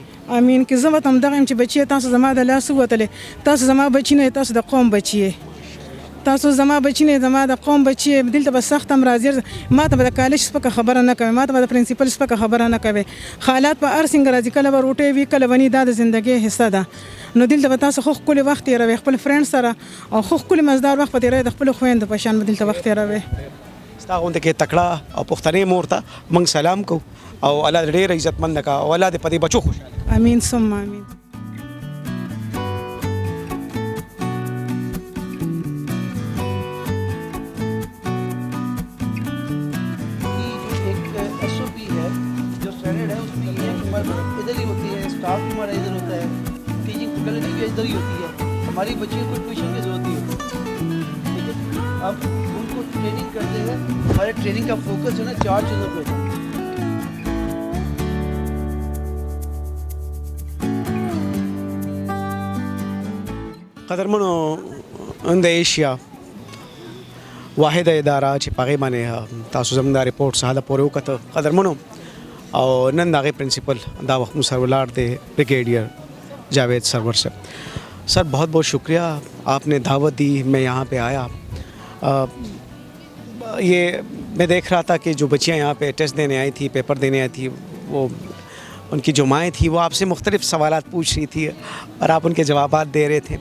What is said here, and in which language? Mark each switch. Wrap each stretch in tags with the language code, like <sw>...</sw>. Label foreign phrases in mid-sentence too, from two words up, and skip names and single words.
<ps>امین که زه به هم دغه یم چې بچی تاسو زما د لاس ووتلې تاسو زما بچی نه تاسو د قوم بچی تاسو زما بچی نه زما د قوم بچی دلته به سخت هم راځي ما ته به د کالج سپکه خبره نه کوي ما ته به د پرنسپل سپکه خبره نه کوي حالات په هر څنګه راځي کله به روټۍ وي کله ونی دا د ژوندۍ حصه ده نو دلته به تاسو خو ښکلي وخت تېروئ خپل فرینډ سره او خو ښکلي مزدار وخت به تېروئ د خپلو خویندو په شان به دلته وخت تېروئ. ستا غوندې کې تکړه او پښتنې مور ته موږ سلام کوو او الله دې ډېر عزتمنده کا او الله دې په دې بچو خوشحاله. امین ثم امین.</ps> <ur>ادھر ہی ہوتی ہے اسٹاف ہمارا ادھر ہوتا ہے ٹیچنگ فیکلٹی بھی ادھر ہی ہوتی ہے ہماری بچیوں کو ٹیوشن کی ضرورت نہیں ہوتی ٹھیک ہے اب ان کو ٹریننگ کرتے ہیں ہمارے ٹریننگ کا فوکس جو ہے نا 4 چیزوں پہ ہوتا ہے.</ur> <ps>قدرمنو د ایشیا واحده اداره چې په هغې باندې تاسو زموږ دا رپورټ سهاله پورې وکړه قدرمنو اور نن د هغې پرنسپل دا وخت مو سره ولاړ دی بریگیڈیئر جاوید سرور سے.</ps> <ur>سر بہت بہت شکریہ آپ نے دعوت دی میں یہاں پہ آیا. یہ میں دیکھ رہا تھا کہ جو بچیاں یہاں پہ ٹیسٹ دینے آئی تھی پیپر دینے آئی تھی وہ ان کی جو مائیں تھیں وہ آپ سے مختلف سوالات پوچھ رہی تھی اور آپ ان کے جوابات دے رہے تھے.</ur>